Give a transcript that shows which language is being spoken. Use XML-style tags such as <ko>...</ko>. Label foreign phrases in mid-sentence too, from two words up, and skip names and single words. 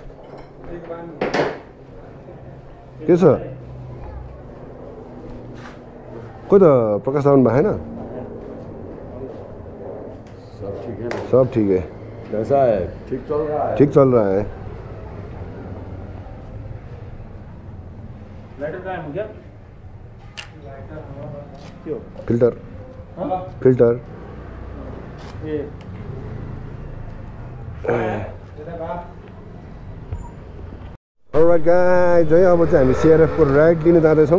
<ne>छ कोही त प्रकाश आउनु भएको छैन।</ne> <hi>सब ठीक है। कैसा है? ठीक चल रहा है? ठीक चल रहा है।</hi> <en>filter filter alright guys</en> <ne>है, अब चाहिँ हामी सिआरएफको राइड लिन जाँदैछौँ।</ne>